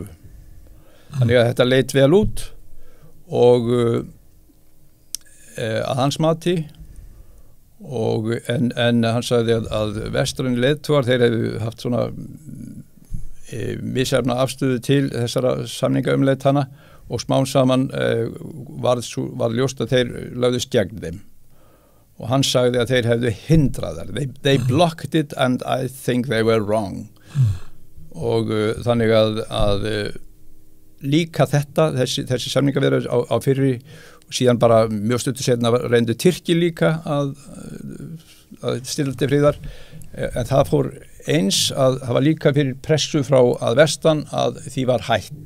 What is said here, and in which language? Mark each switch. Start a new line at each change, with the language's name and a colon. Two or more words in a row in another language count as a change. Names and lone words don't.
Icelandic: Þannig að þetta leit vel út, og að hans mati, en hann sagði að vestræn leiðtogar, þeir hefðu haft svona misjafna afstöðu til þessara samningaumleitana, og smám saman var ljóst að þeir lögðust gegn þeim. Og hann sagði að þeir hefðu hindrað þær.
English: They blocked it and I think they were wrong.
Icelandic: Og þannig að líka þessi samningaviðræður á fyrri, og síðan bara mjög stuttu seinna reyndu Tyrki líka að stilla til friðar, en það fór eins að það var líka fyrir pressu frá að vestan að því var hætt.